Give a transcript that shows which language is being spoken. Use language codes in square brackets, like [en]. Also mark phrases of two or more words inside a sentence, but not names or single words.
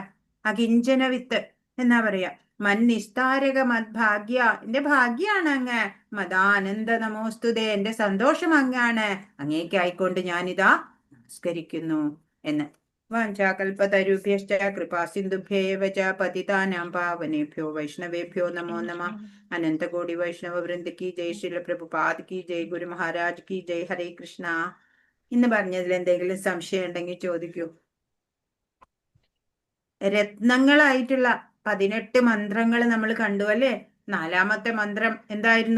[ml] അകിഞ്ചന വിത്ത് എന്നാ പറയാ. [sa] മൻ നിസ്താരക മദ്ഭാഗ്യ, [ml] എന്റെ ഭാഗ്യാണ് അങ്ങ്. [sa] മദാനന്ദ നമോസ്തുതേ, [ml] എന്റെ സന്തോഷം അങ്ങാണ്. അങ്ങേക്കായിക്കൊണ്ട് ഞാനിതാ നമസ്കരിക്കുന്നു എന്ന്. [sa] വാഞ്ചാകൽപതരുഭ്യശ്ച കൃപാസിന്ധുഭ്യേവ ച പതിതാനാം പാവനേഭ്യോ വൈഷ്ണവേഭ്യോ നമോ നമഃ. [hi] अनंतकोटि वैष्णव वृंद की जय, श्रील प्रभुपाद की जय, गुरु महाराज की जय. [sa] ഹരേ കൃഷ്ണ. [ml] ഇന്ന് പറഞ്ഞതിൽ എന്തെങ്കിലും സംശയം ഉണ്ടെങ്കിൽ ചോദിക്കൂ. രത്നങ്ങളായിട്ടുള്ള 18 മന്ത്രങ്ങൾ നമ്മൾ കണ്ടു, അല്ലെ? 4ാമത്തെ മന്ത്രം എന്തായിരുന്നു?